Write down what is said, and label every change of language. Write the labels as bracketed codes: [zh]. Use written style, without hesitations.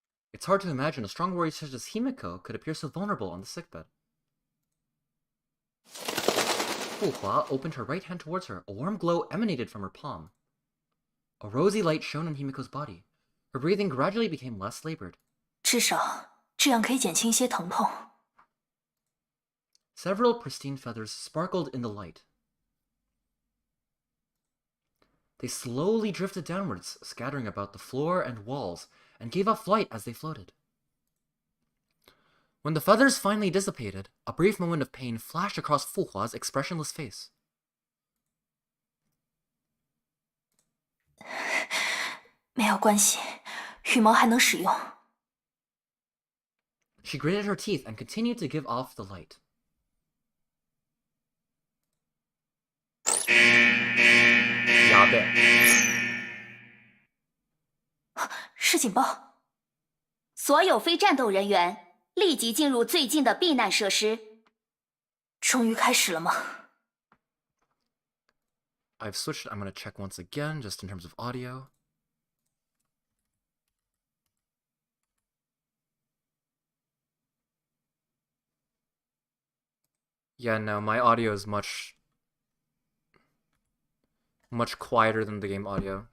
[en] It's hard to imagine a strong warrior such as Himiko could appear so vulnerable on the sickbed. Fu Hua opened her right hand towards her. A warm glow emanated from her palm. A rosy light shone on Himiko's body. Her breathing gradually became less labored. [zh] 至少这样可以减轻一些疼痛。 [en] Several pristine feathers sparkled in the light. They slowly drifted downwards, scattering about the floor and walls, and gave up flight as they floated. When the feathers finally dissipated, a brief moment of pain flashed across Fuhua's expressionless face. [zh] 没有关系，羽毛还能使用。 [en] She gritted her teeth and continued to give off the light. [zh] 呀呗，是警报！所有非战斗人员立即进入最近的避难设施。终于开始了吗？ [en] I've switched. I'm gonna check once again, just in terms of audio. Yeah, no, my audio is much quieter than the game audio.